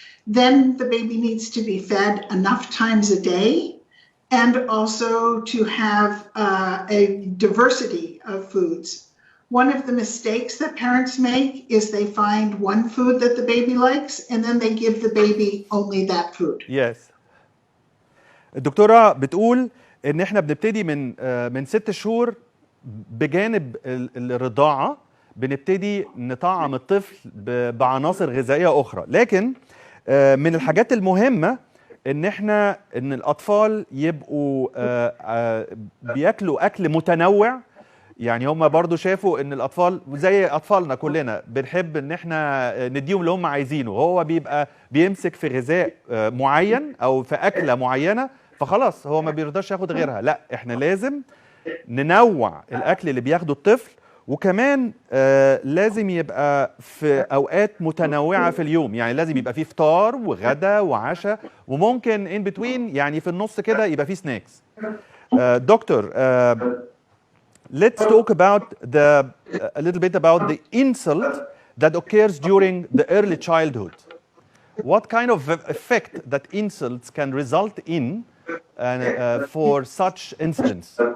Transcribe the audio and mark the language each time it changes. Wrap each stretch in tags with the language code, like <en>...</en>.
<en>Then the baby needs to be fed enough times a day, and also to have a diversity of foods. One of the mistakes that parents make is they find one food that the baby likes, and then they give the baby only that food. Yes.</en> <ar>الدكتورة بتقول إن إحنا بنبتدي من 6 شهور بجانب الرضاعة، بنبتدي نطعم الطفل بعناصر غذائية أخرى، لكن من الحاجات المهمة ان الاطفال يبقوا بياكلوا اكل متنوع. يعني هم برضو شافوا ان الاطفال زي اطفالنا كلنا بنحب ان احنا نديهم اللي هم عايزينه، هو بيبقى بيمسك في غذاء معين او في اكله معينه فخلاص هو ما بيرضاش ياخد غيرها. لا، احنا لازم ننوع الاكل اللي بياخده الطفل، وكمان لازم يبقى في اوقات متنوعه في اليوم، يعني لازم يبقى فيه فطار وغدا وعشاء، وممكن ان بتوين يعني في النص كده يبقى فيه سناكس.</ar> <en>Doctor, let's talk about a little bit about the insult that occurs during the early childhood. What kind of effect that insults can result in for such incidents?</en>